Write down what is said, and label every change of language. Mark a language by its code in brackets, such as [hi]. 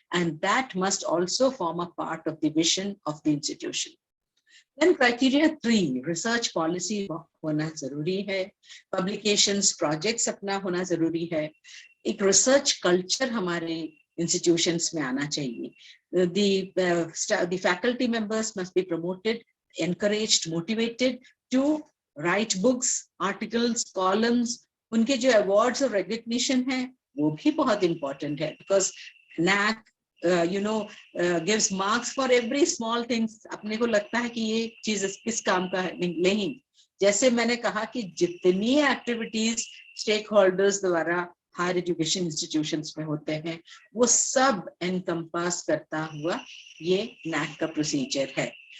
[en] And that must also form a part of the vision of the institution. Then criteria 3, [hi] research policy होना जरूरी है, publications, projects अपना होना जरूरी है, एक research culture हमारे institutions में आना चाहिए. [en] The faculty members must be promoted, encouraged, motivated to write books, articles, columns. [hi] उनके जो awards और recognition है वो भी बहुत important है, [en] because NAAC gives marks for every small things. [hi] अपने को लगता है कि ये चीज किस काम का है, नहीं. जैसे मैंने कहा कि जितनी एक्टिविटीज स्टेक होल्डर्स द्वारा हायर एजुकेशन इंस्टीट्यूशंस में होते हैं वो सब एनकम्पास करता हुआ ये NAAC का प्रोसीजर है.